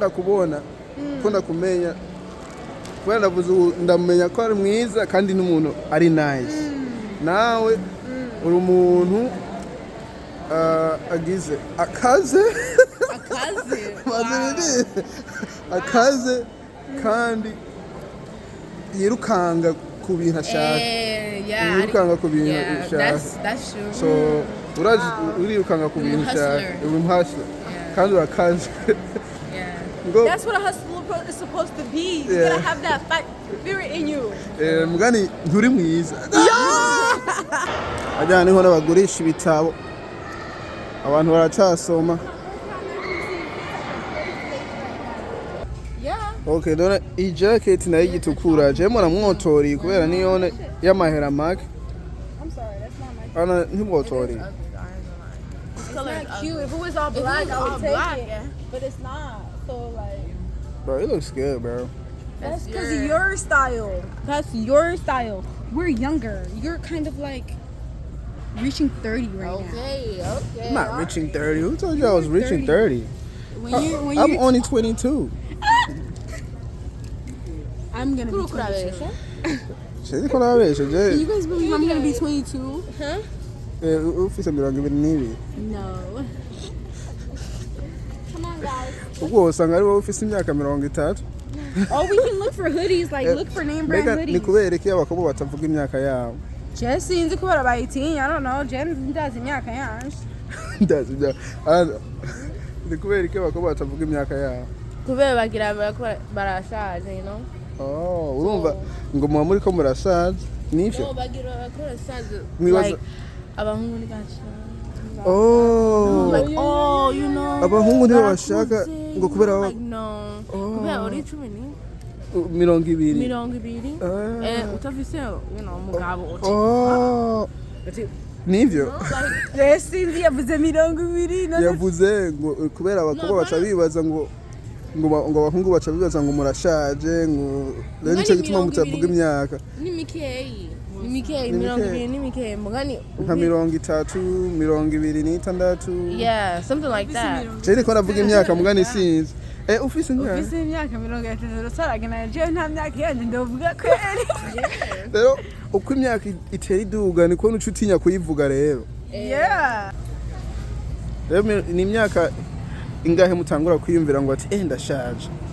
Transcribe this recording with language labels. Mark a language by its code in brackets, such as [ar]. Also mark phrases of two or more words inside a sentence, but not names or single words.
[rn] ndakubona ko ndakumenya kubera ndavuze ndamenya ko ari mwiza kandi n'umuntu ari nice nawe uri umuntu agize akaze akaze kandi yirukanga ku bintu ashaka [en] Yeah, [rn] yirukanga ku bintu ushaka [en] that's true. [rn] so urirukanga ku bintu ushaka uri umuhasler kandi urakaze [en] Yeah. That's what a hustler is supposed to be. You gotta have that fight spirit in you. [rn] mugani nturi mwiza ajyana niho n'abagurisha ibitabo abantu baracasoma [en] Yeah. [rn] okay dore iyi jacket nayo igitukura je mura mwotori kubera niyo y'amahera make [en] I'm sorry, that's not my [rn] ana ntibwotori [en] It's not cute. If it was all black, I would take it. But it's not. So like bro it looks good bro that's because of your style. That's your style. We're younger. You're kind of like reaching 30 right now. Okay. I'm not reaching 30 who told you I was reaching 30 I'm only 22 I'm gonna be 22. Shit, you gonna Can you guys believe I'm gonna be 22? Huh? [rn] ufise 22. [en] No. Come on, guys. [rn] Ubwo usanga ari wowe ufise imyaka 30. [en] Oh, we can look for hoodies, like look for name brand [rn] Mbega ni [en] hoodies. [rn] kubera iki abakobwa batavuga imyaka yabo? Je sinzi kubera bayitinya, [en] I don't know. [rn] Je ndazi imyaka yanje. Ndazi bya. Ni kubera iki abakobwa batavuga imyaka yabo? kubera bagira barashaje, [en] you know. [rn] Oh, urumva ngo muba muri ko murashaje nivyo? No, bagira barashaje. Mwibaza- Like abahungu ni bashaje. Oh. [en] Like, oh, you know. [rn] Abahungu nibo bashaka ngo kubera [en] like no. [rn] Kubera uri 20. 20. Utafise, [en] you know, [rn] umugabo uti. Oh. Nivyo? Je sinzi yavuze 20. Yavuze ngo kubera abakobwa baca bibaza ngo abahungu baca bibaza ngo murashaje ngo rero nicyo gituma mutavuga imyaka. Ni mikeyi. 20 mugani. Nka 30, 26. [en] Yeah, something like that. [rn] Je niko navuga imyaka mugani sinzi. Ufise imyaka? Ufise imyaka 30 saragana je nta myaka yanje ndovuga kweri. Rero uko imyaka itera iduga niko n'ucutinya kuyivuga rero. [en] Yeah. [rn] Rero ni imyaka ingahe mutangura kwiyumvira ngo ati ndashaje?